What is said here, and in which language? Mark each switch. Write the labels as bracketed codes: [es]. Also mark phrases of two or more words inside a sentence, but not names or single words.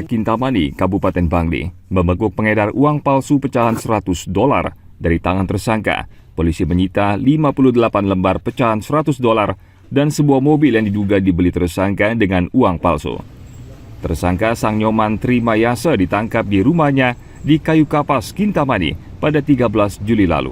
[id] Kintamani, Kabupaten Bangli, membekuk pengedar uang palsu pecahan $100 dari tangan tersangka. Polisi menyita 58 lembar pecahan $100 dan sebuah mobil yang diduga dibeli tersangka dengan uang palsu. Tersangka Sang Nyoman Trimayasa ditangkap di rumahnya di Kayu Kapas, Kintamani pada 13 Juli lalu.